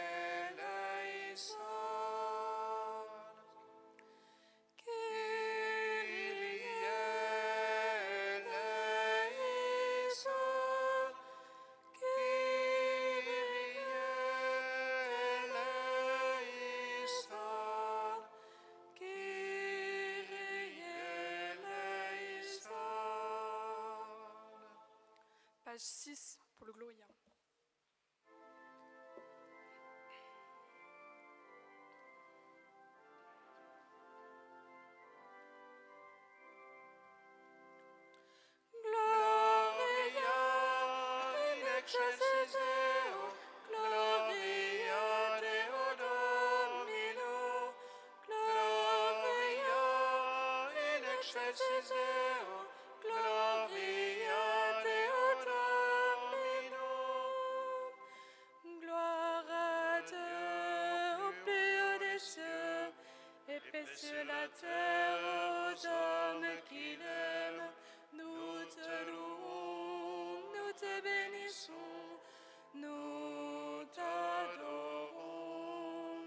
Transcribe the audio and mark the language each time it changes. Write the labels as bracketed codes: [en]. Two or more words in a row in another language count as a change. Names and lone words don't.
[el] eleison, Kyrie eleison, Kyrie eleison, Kyrie eleison. [fr] Page 6 pour le Gloria. [la] Gloria in excelsis Deo, Gloria Deo Domino, Gloria in excelsis Deo, Gloria Deo Domino. [fr] Gloire à Dieu au plus haut des cieux, et paix sur la terre aux hommes qui l'aiment. Nous te louons, nous te bénissons, nous t'adorons.